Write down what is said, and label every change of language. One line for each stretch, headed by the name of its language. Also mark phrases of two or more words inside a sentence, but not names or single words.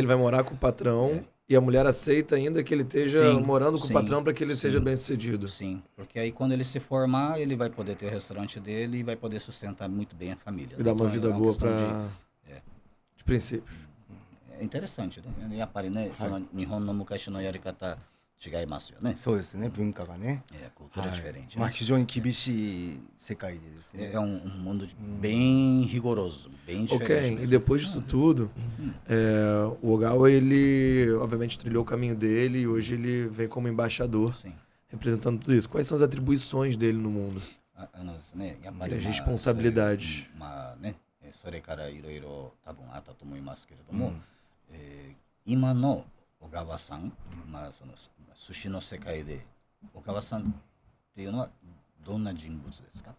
Portuguese: vai morar com o patrão e a mulher aceita ainda que ele esteja Sim, morando com sim, o patrão para que ele sim. seja bem sucedido. Sim, porque aí quando ele se formar, ele vai poder ter o restaurante dele e vai poder sustentar muito bem a família. E dar uma Então, vida é uma boa questão para de princípios. É interessante, né?
Japanese: やっぱりね、その日本の昔のやり方違いますよね。そうですね、文化がね。
Portuguese: cultura diferente.
Japanese: まあ非常に厳しい世界でですね。
Portuguese: É mundo bem rigoroso, bem Ok, diferente e mesmo. depois disso tudo, o Ogawa, ele obviamente trilhou o caminho dele e hoje ele vem como embaixador, Sim. representando tudo isso. Quais são as atribuições dele no mundo?
Japanese: ですね、やっぱ
Portuguese: E
Japanese: り
Portuguese: as
Japanese: まあ
Portuguese: responsabilidades?
Japanese: まあね、それからいろいろ多分あったと思いますけれども、今の小川さん、まあその寿司の世界で小川さんっていうのはどんな人物ですか？